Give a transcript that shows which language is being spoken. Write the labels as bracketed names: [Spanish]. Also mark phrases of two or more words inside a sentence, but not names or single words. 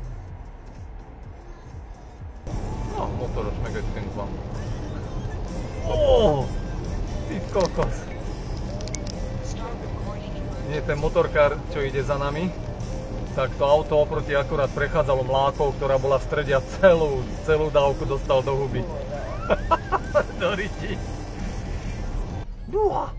[Hungarian] No, motoros megöttünk van. Ó! [Slovak] Ty kokos! Nie, ten motorkár, čo ide za nami, tak to auto oproti akurát prechádzalo mlákou, ktorá bola v strede a celú dávku dostal do huby. Do riti. Druhá!